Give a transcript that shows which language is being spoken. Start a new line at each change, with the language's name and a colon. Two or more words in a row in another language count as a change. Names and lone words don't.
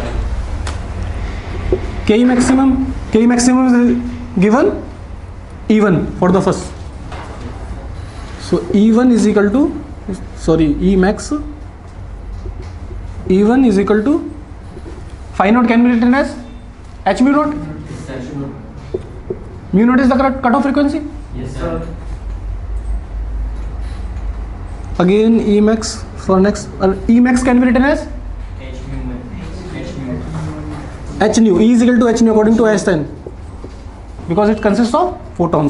English: K maximum is given E1 for the first. So E1 is equal to, E max, E1 is equal to phi naught can be written as h mu naught. Mu naught is the cutoff frequency. Yes, sir. Again E max for next, E max can be written as h nu. E is equal to h nu according to Einstein because it consists of photons.